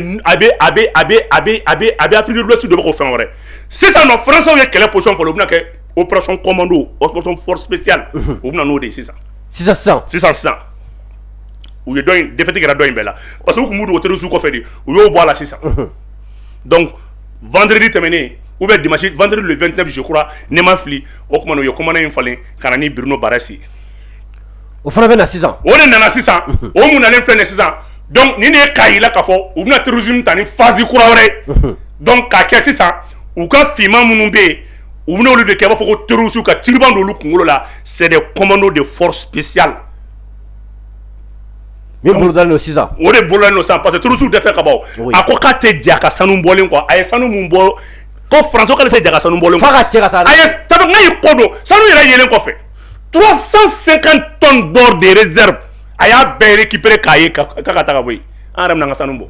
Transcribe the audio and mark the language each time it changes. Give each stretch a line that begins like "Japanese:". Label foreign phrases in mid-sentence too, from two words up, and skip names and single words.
Bambara: bɛ Afrique de l'Ouest dɔ bɛ k'o fɛn wɛrɛ sisan nɔ Français ye kɛlɛ position fɔlɔ u bɛna kɛ
French: opération commando opération force spéciale
Bambara: u bɛna n'o de ye sisan u ye dɔ in défaite kɛra dɔ in bɛɛ la parce que u tun b'u dogo terroriste kɔfɛ de u y'o bɔ a la sisan donc vendredi tɛmɛnen
French: ou bien dimanche vendredi le 29 je crois
Bambara: ne ma fili o kuma u ye commandant in falen ka na ni Bruno Barras ye o fana bɛ na sisan o de nana sisan o mun nalen filɛ nin sisan donc nin de ye k'a yira k'a fɔ u bɛna terrorisme ta ni phase kura wɛrɛ ye donc k'a kɛ sisan u ka finman minnu bɛ yen u bɛna olu de kɛ i b'a fɔ ko terroriste ka tiriban d'olu kunkolo la
French: c'est des commandos de force spéciale
Bambara: min bolodalen don sisan o de bolodalen don sisan parce que terroriste dɛsɛ ka bɔ a ko k'a tɛ ja ka sanu bɔlen kɔ a ye sanu mun bɔ ko Français k'ale tɛ ja ka sanu bɔlen kɔ f'a ka cɛ ka taa a ye tabi n'a ye ko dɔn sanu yɛrɛ yelen kɔfɛ
French: 350 tonnes d'or de réserve
Bambara: a y'a bɛɛ récupérer k'a ye k'a ka taa ka bɔ yen an yɛrɛ bɛna an ka sanu bɔ